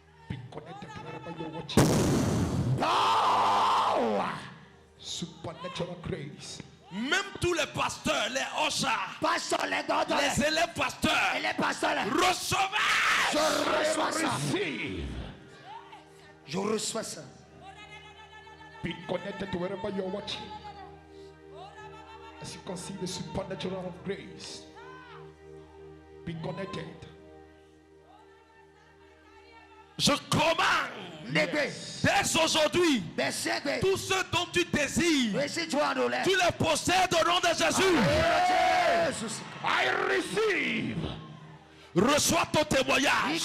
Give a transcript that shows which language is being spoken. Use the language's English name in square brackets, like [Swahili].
[English] Be connected to wherever you're watching. Power. Supernatural grace. [French] Même tous les pasteurs, les hochas, Pasteur, les docteurs, les élèves pasteurs, et les pasteurs. recevez. Je reçois ça. [English] Receive. [French] Je reçois ça. [English] Be connected to wherever you're watching. As you can see the supernatural grace. Be connected. [French] Je commande dès aujourd'hui tout ce dont tu désires, tu les possèdes au nom de Jésus. [English] I receive. [French] Reçois ton témoignage.